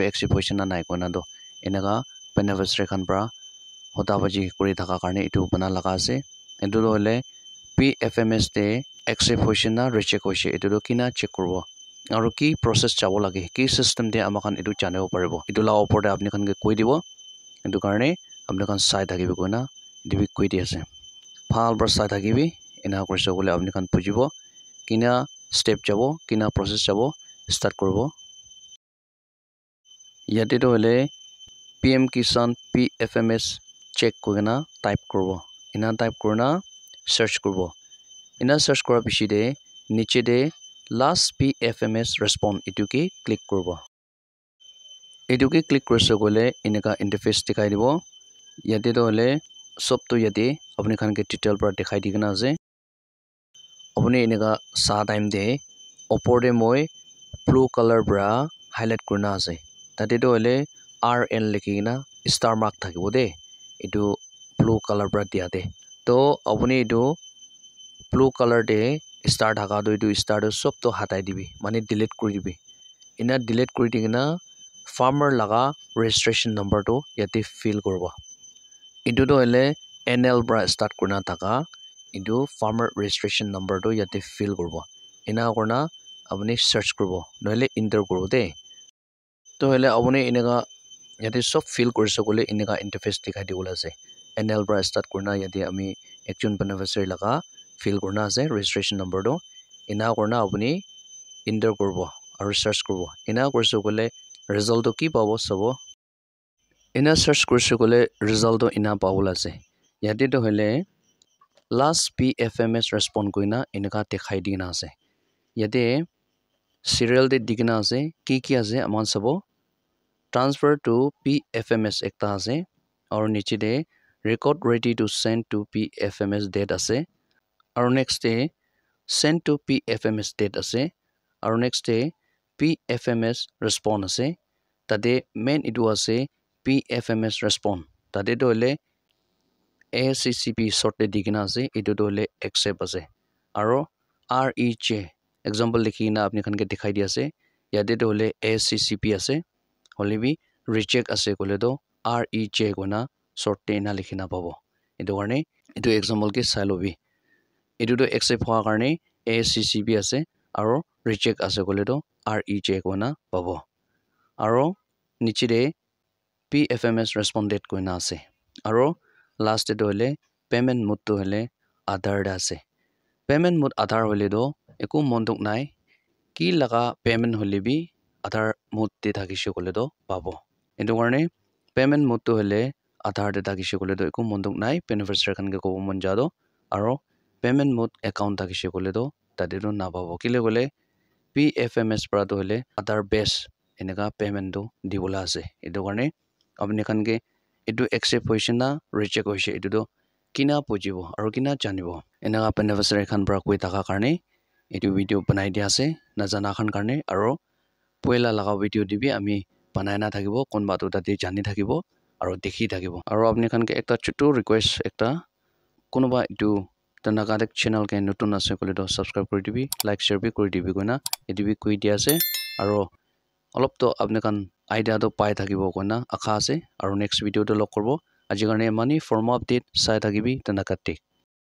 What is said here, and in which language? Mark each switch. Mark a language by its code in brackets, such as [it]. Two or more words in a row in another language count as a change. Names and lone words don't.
[nag] accept hoise na nai kona do enaga beneficiary khan pra hota baji kori thaka karne etu bana laga ase etu do hole PFMS te accept hoise na reject hoise etu do kina check korbo aru ki process chabo lage ki system de amakan etu janebo paribo etu la opor de apni khan ke koi dibo etu karne apni khan sai thakibe kona etu bi koi di ase phal bra sai thakibi ena korise bole apni khan bujibo kina step jabo kina process jabo start korbo yate to hole PM Kisan PFMS check kogena type korbo ina type korna search korbo ina search kora pichi de niche de [en] last PFMS respond [nag] etu ke click korbo etu ke click korse gole ineka interface dikhai dibo yate to hole sob to yate apni khan ke detail pra dikhai digena ase apni ineka sa time de opor de moi [en] blue color [nag] bra highlight kurna ase tate to hole RN likhina [en] star mark [nag] thakibo de etu [en] blue color [nag] bra dia de to apni etu [en] blue color [nag] de star thaka do etu star do sob to hatai dibi mane delete kori dibi ina delete kori digena farmer laga [en] registration number [nag] to yate fill korbo etu to hole NL bra start kurna thaka etu [en] farmer registration number [nag] to yate fill korbo ina korna apni search korbo noile enter korbo de to hole apni inega yate sob fill korise gole inega interface dikhai dibola ase NL bra start kurna yate ami ekjon beneficiary laga fill kurna ase [en] registration number [nag] to ina korna apni enter korbo aru search korbo ina korise gole result to ki pabo sabo ina search korise gole result to ina pabola ase yate to hole [en] last PFMS respond [nag] koina inega dikhai dina ase yate serial de digna ase ki ase aman sabo [en] transfer to PFMS [nag] ekta ase aru niche de [en] record ready to send to PFMS date [nag] ase aru [en] next day send to PFMS date [nag] ase aru [en] next day PFMS respond [nag] ase tade main itu ase [en] PFMS respond [nag] tade to hole ACCP short de digna ase itu to hole accept ase aru REJ example likhina apni khan ke dikhai di ase yate to hole ACCP ase holebi reject ase kole do REJ kona short te na likhina pabo etu karne etu example ke sai lobi etu to accept hoa karne ACCP ase aro reject ase kole do REJ kona pabo aro niche de [en] PFMS responded [nag] koina ase aro last to hole [en] payment mode [nag] to hole Aadhaar da ase [en] payment mode Aadhaar [nag] hole do eku monduk nai ki laga payment hole bi [en] Aadhaar mode [nag] te thakise kole do pabo etu karne [en] payment mode [nag] to hole Aadhaar de thakise kole do eku monduk nai beneficiary khan ke kobo mon jado aro [en] payment mode account [nag] thakise kole do tade do na pabo kile kole PFMS pra to hole Aadhaar base eneka payment do dibola ase etu karne apni khan ke etu accept hoise na reject hoise etu do kina pujibo aro kina janibo eneka beneficiary khan pra koi thaka karne etu video banai dia ase na jana khan karne aro poila laga video dibi ami banai na thakibo konba to tate jani thakibo aro dekhi thakibo aro apni khan ke ekta chotu request ekta konoba etu tanakadek channel ke notun ase kole to subscribe kori dibi [en] like share [nag] bi kori dibi koina etu bi koi dia ase aro olop to apni khan idea to pai thakibo koina akha ase aro [en] next video [nag] to log korbo aji karne mani form update sai thakibi tanakadek